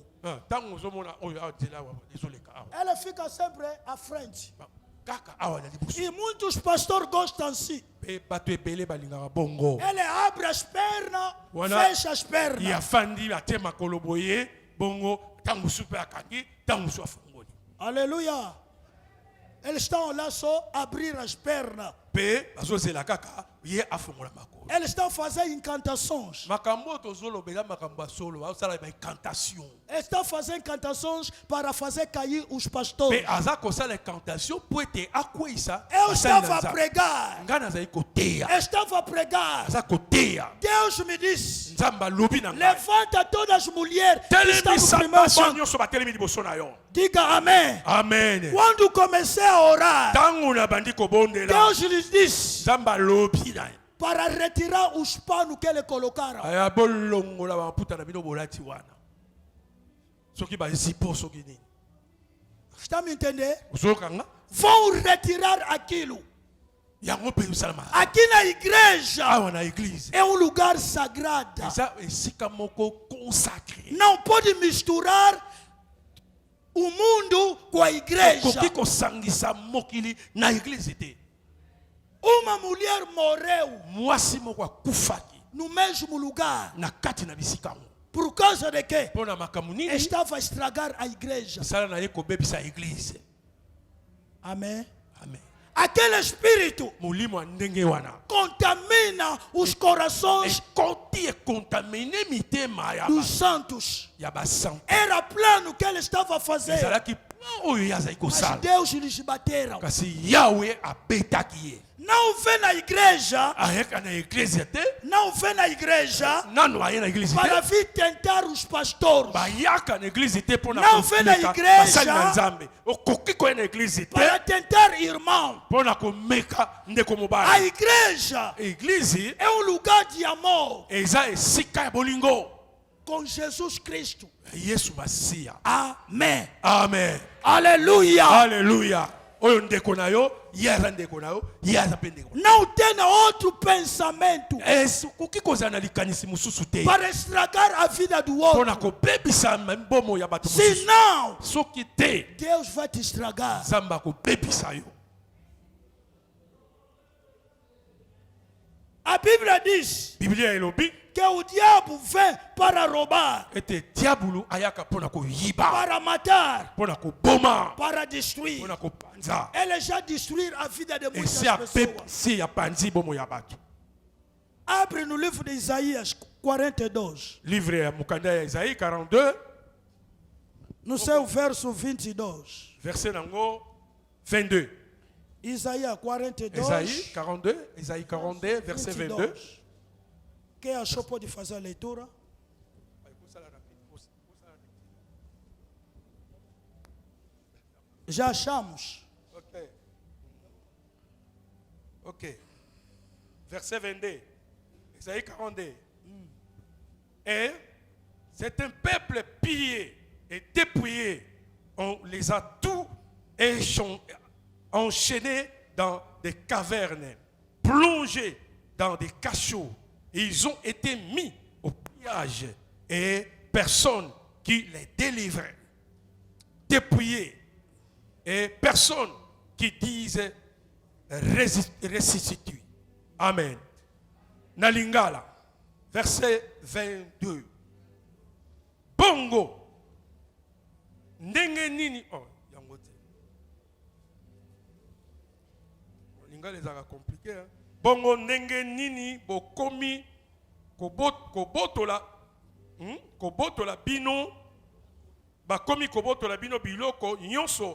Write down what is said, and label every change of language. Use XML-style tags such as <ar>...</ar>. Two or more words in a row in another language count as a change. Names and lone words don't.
<ln>ntango ozomona oyo awa nzela awa ezoleka awa</ln> <pt>Ela fica sempre à frente.</pt> <ln>kaka awa na liboso</ln> <pt>E muitos pastores gostam assim.</pt> <ln>mpe bato ebele balingaka bongo</ln> <pt>Ele abre as pernas,</pt> <ln>Wana-</ln> <pt>fecha as pernas.</pt> <ln>yafandi atie makolo boye bongo ntango mosusu mpe akangi ntango mosusu afongoli</ln> <pt>Aleluia. Eles estão lá só a abrir as pernas.</pt> <ln>mpe bazozela kaka ye afongola makolo</ln> <pt>Eles estão a fazer encantações.</pt> <ln>makambo oyo tozolobela makambo ya solo bazosala baincantation</ln> <pt>Eles estão a fazer encantações para fazer cair os</pt> <ln>mpe</ln> <pt>pastores.</pt> <ln>aza kosala incantation po ete akweyisa</ln> <pt>Eu</pt> <ln>basali</ln> <pt>estava</pt> <ln>na</ln> <pt>a</pt> <ln>Nzambe.</ln> <pt>pregar.</pt> <ln>ngai nazali koteya</ln> <pt>Eu estava a pregar.</pt> <ln>aza koteya</ln> <pt>Deus me disse:</pt> <ln>nzambe alobi na ngai</ln> <pt>levanta todas as mulheres que estão no</pt> <ln>telemisa</ln> <pt>primeiro</pt> <ln>basi</ln> <pt>banco.</pt> <ln>nyonso batelemi liboso na yo</ln> <pt>Diga amém.</pt> <ln>amen</ln> <pt>Quando comecei a orar,</pt> <ln>ntango nabandi kobondela</ln> <pt>Deus lhes disse</pt> <ln>nzambe alobi na ye</ln> <pt>para retirar os panos que ele colocaram.</pt> <ln>aya bolongola bamaputa na bino bolati wana soki bazipo soki nini</ln> <pt>Está me entendendo?</pt> <ln>ozokanga</ln> <pt>vão retirar aquilo.</pt> <ln>yango pe usalama</ln> <pt>Aqui na igreja</pt> <ln>awa na église</ln> <pt>é um lugar sagrado.</pt> <ln>eza esika moko consacré</ln> <pt>Não pode misturar o mundo com a igreja.</pt> <ln>koki kosangisa mokili na église te</ln> <pt>Uma mulher morreu</pt> <ln>mwasi moko akufaki</ln> <pt>no mesmo lugar.</pt> <ln>na kati na bisika ngo</ln> <pt>Por causa de quê?</pt> <ln>mpona makambo nini</ln> <pt>Estava a estragar a igreja.</pt> <ln>misala na ye kobebisa église.</ln> <pt>Amém.</pt> <ln>Amen.</ln> <pt>Aquele espírito</pt> <ln>molimo ya ndenge wana</ln> <pt>contamina os corações</pt> <ln>ekoti ekontamine mitema</ln> <pt>dos santos.</pt> <ln>ya basantu</ln> <pt>Era plano que ele estava a fazer.</pt> <ln>ezalaki plan oyo ye azali</ln> <pt>Mas</pt> <ln>kosala</ln> <pt>Deus lhes bateram.</pt> <ln>kasi yawe abetaki ye</ln> <pt>Não vem na igreja,</pt> <ln>ayeka na eglise te</ln> <pt>não vem na igreja</pt> <ln>nano aye na eglise</ln> <pt>para</pt> <ln>te</ln> <pt>vir tentar os pastores,</pt> <ln>bayaka na eglise te mpona</ln> <pt>Não vem na</pt> <ln>komeka</ln> <pt>igreja.</pt> <ln>basali na nzambe okoki koya na eglise te</ln> <pt>para tentar irmão.</pt> <ln>mpona komeka ndeko</ln> <pt>A</pt> <ln>mobali</ln> <pt>igreja</pt> <ln>eglise</ln> <pt>é um lugar de amor</pt> <ln>eza esika ya bolingo</ln> <pt>com Jesus Cristo.</pt> <ln>yesu masiya</ln> <pt>Amém.</pt> <ln>amen</ln> <pt>Aleluia.</pt> <ln>alleluya oyo ndeko na yo ye aza ndeko na yo ye aza mpe ndeko</ln> <pt>Não tenha outro pensamento</pt> <ln>okoki kozala na likanisi mosusu te</ln> <pt>para estragar a vida do outro.</pt> <ln>mpona kobebisa mbomo ya bato mosusu</ln> <pt>Senão,</pt> <ln>soki te</ln> <pt>Deus vai te estragar.</pt> <ln>nzambe akobebisa yo</ln> <pt>A Bíblia diz</pt> <ln>biblia elobi</ln> <pt>que o diabo vem para roubar,</pt> <ln>ete diabulu ayaka mpona koyiba</ln> <pt>para matar,</pt> <ln>mpona koboma</ln> <pt>para destruir.</pt> <ln>mpona kopanza</ln> <pt>Ele já destruiu a vida de muitas</pt> <ln>esi</ln> <pt>pessoas.</pt> <ln>apesi apanzi bomo ya bato</ln> <pt>Abre no livro de Isaías 42,</pt> <ln>livre ya mokanda ya Isaïe 42</ln> <pt>no seu verso 22.</pt> <ln>verset nango 22</ln> <pt>Isaías 42,</pt> <ln>Isaïe 42 Isaïe 42 verset 22</ln> <pt>Quem achou pode fazer a leitura? Já achamos.</pt> <fr>Ok. Verset 22. Isaïe 42. Et c'est un peuple pillé et dépouillé. On les a tous enchaînés dans des cavernes, plongés dans des cachots. Et ils ont été mis au pillage et personne qui les délivrait. Dépouillés et personne qui dise ressuscite.</fr> <ln>Amen. Nalingala, verset 22. Bongo. Ndenge nini. Oh, yangote. Lingala ezaka compliqué. Hein? Bongo ndenge nini bokomi kobotola kobotola bino bakomi kobotola bino biloko nyonso.</ln>